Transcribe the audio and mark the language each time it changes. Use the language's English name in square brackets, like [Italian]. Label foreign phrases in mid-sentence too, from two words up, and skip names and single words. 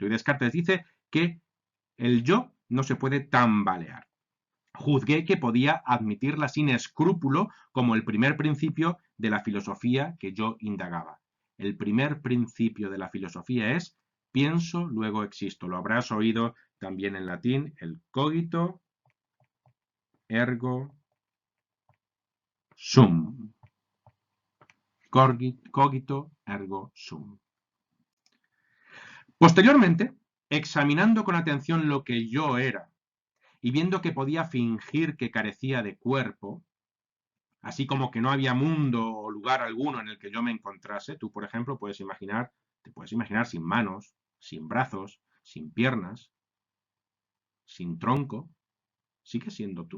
[Spanish] Y Descartes dice que el yo no se puede tambalear. Juzgué que podía admitirla sin escrúpulo como el primer principio de la filosofía que yo indagaba. El primer principio de la filosofía es pienso, luego existo. Lo habrás oído también en latín, el [Latin] cogito ergo sum. Cogito ergo sum. [Spanish] Posteriormente, examinando con atención lo que yo era y viendo que podía fingir que carecía de cuerpo, así como que no había mundo o lugar alguno en el que yo me encontrase, tú, por ejemplo, te puedes imaginar sin manos, sin brazos, sin piernas, sin tronco, sigue siendo tú.